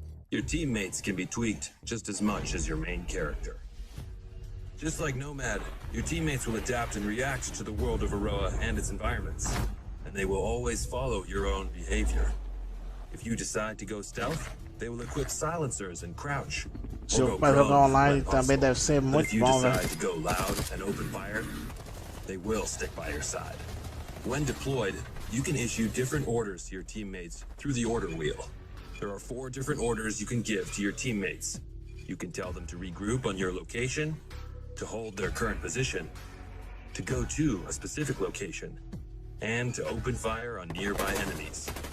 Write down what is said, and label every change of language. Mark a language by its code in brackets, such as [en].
[en] Your teammates can be tweaked just as much as your main character. Just like Nomad, your teammates will adapt and react to the world of Aroa and its environments, and they will always follow your own behavior. If you decide to go stealth, they will equip silencers and crouch. [pt] Jogo para jogar online também deve ser muito bom, velho. [en] If you decide to go loud and open fire, they will stick by your side. When deployed, you can issue different orders to your teammates through the order wheel. There are 4 different orders you can give to your teammates. You can tell them to regroup on your location, to hold their current position, to go to a specific location, and to open fire on nearby enemies.